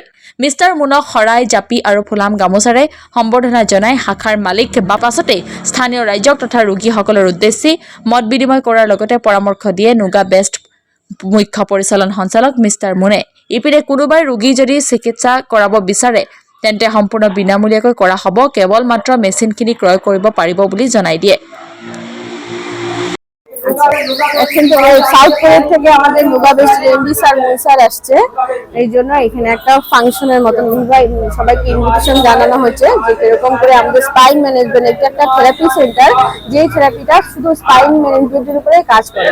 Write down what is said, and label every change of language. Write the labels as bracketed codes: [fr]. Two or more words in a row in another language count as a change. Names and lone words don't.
[as] মিষ্টাৰ মুনক শৰাই জাপি আৰু ফুলাম গামোচাৰে সম্বৰ্ধনা জনাই শাখাৰ মালিক বা পাছতে স্থানীয় ৰাইজক তথা ৰোগীসকলৰ উদ্দেশ্যে মত বিনিময় কৰাৰ লগতে পৰামৰ্শ দিয়ে নাগা বেষ্ট মুখ্য পৰিচালন সঞ্চালক মিষ্টাৰ মুনে। ইপিনে কোনোবাই ৰোগী যদি চিকিৎসা কৰাব বিচাৰে তেন্তে সম্পূৰ্ণ বিনামূলীয়াকৈ কৰা হ'ব, কেৱল মাত্ৰ মেচিনখিনি ক্ৰয় কৰিব পাৰিব বুলি জনাই দিয়ে। [bn] এখন তো সাউথ কোরিয়া থেকে আমাদের নাগা বেস্ট এমডি স্যার স্যার আসছে, এই জন্য এখানে একটা ফাংশনের মতন সবাইকে ইনভিটেশন জানানো হয়েছে যে এরকম করে আমাদের [en] spine management [bn] একটা [en] therapy center, [bn] যে থেরাপিটা শুধু স্পাইন ম্যানেজমেন্টের উপরে কাজ করে।